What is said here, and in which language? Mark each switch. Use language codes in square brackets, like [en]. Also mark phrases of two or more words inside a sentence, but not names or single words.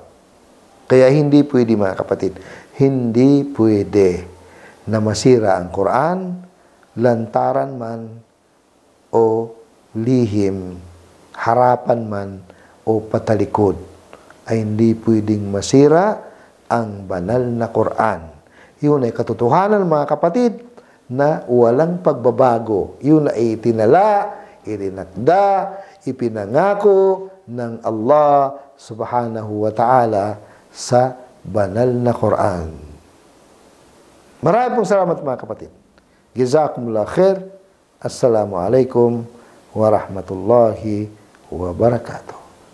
[tl] Kaya hindi pwede mga kapatid, hindi pwede na masira ang Quran, lantaran man o lihim, harapan man o patalikod, ay hindi pwedeng masira ang banal na Quran. Yun ay katotohanan mga kapatid na walang pagbabago. Yun ay itinala, irinakda, ipinangako ng [ar] الله سبحانه وتعالى [tl] sa banal na Quran. Maraming pong salamat mga kapatid. [ar] جزاكم الله خير. السلام عليكم ورحمة الله وبركاته.